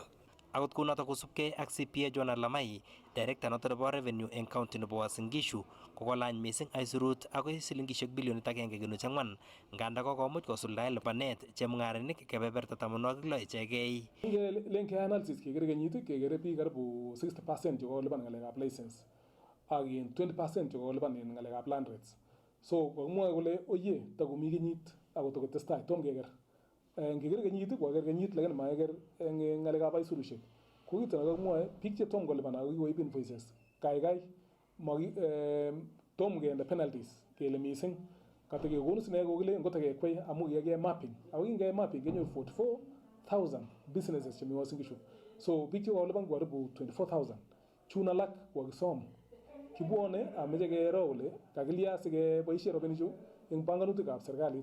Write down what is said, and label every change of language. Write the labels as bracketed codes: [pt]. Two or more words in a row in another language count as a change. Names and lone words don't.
[kln] Akot kunotok kosubkei ak CPA Joanna Lamai, director noto nebo revenue eng county nebo Uasin Gishu, kokolany mising aisurut agoi silingishek bilionit 1.4 nganda kokomuch kosuldae lipanet chemung'arainik kebeberta 16 ichegei. Len analysis kekere kenyit kekere biik karibu 60% chekolipan ng'alekab license ak 20% chekolipan en ng'alekab [en] land rates. [kln] So kokimwoe kole oye takomi kenyit ako tokotestai tom keker. Ngeker kenyit koker kenyit lakini makeker eng ng'alekab aisurushek. Ko kito nekakimwoe biik chetom kolipan ako kikoib invoices kaikai tom kende penalties kele mising katekekonu sine kokile ngotakekwei amu kiyake mapping ako kingeyai mapping kenyoru 44,000 businesses chemi Uasin Gishu. So biik chekolipan karibu 24,000 chun alak kokisom kibwone ameche kero kole kakilya sikeboisie robinichu eng panganutikab serikalit.